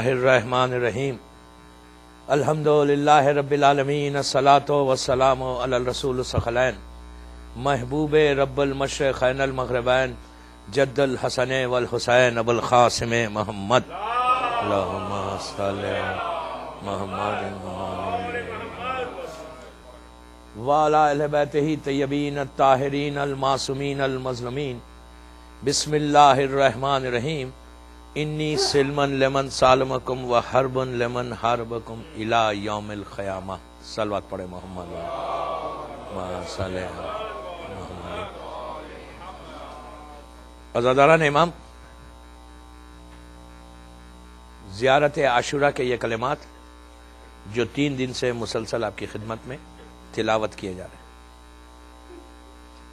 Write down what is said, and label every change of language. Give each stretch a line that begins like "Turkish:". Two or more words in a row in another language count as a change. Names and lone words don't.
Arabic: الرحمن الرحیم، الحمد للہ رب العالمین، الصلاۃ والسلام علی الرسول الثقلین، محبوب رب المشرقین المغربین، جد الحسن والحسین ابو القاسم محمد، اللہم صلی علی محمد وعلی اہل بیتہ الطیبین الطاہرین المعصومین المظلومین، بسم اللہ الرحمن الرحیم، انی سلمن لمن سالمکم و حربن لمن حربکم الی یوم القیامہ۔
Urdu: صلوات پڑھے محمد صلی محمد۔ عزاداران امام، زیارت عاشورہ کے یہ کلمات جو 3 دن سے مسلسل آپ کی خدمت میں تلاوت کیے جا رہے ہیں،